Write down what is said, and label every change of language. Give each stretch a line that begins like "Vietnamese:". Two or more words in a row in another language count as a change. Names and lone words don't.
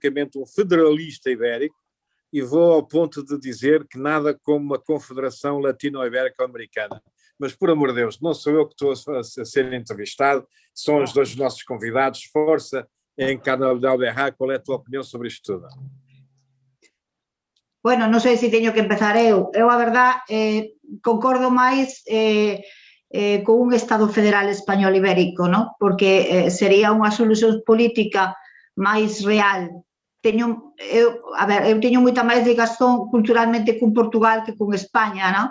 Portuguese: Eu sou, francamente, um federalista ibérico, e vou ao ponto de dizer que nada como uma confederação latino-ibérico-americana. Mas, por amor de Deus, não sou eu que estou a ser entrevistado, são os dois nossos convidados. Força, Encarna de Alberra, qual é a tua opinião sobre isto tudo?
Galician: Bueno, non sei se teño que empezar eu. Eu, a verdad, concordo máis con un Estado federal español ibérico, ¿no? Porque sería unha solución política máis real. Eu teño moita máis ligación culturalmente con Portugal que con España, ¿no?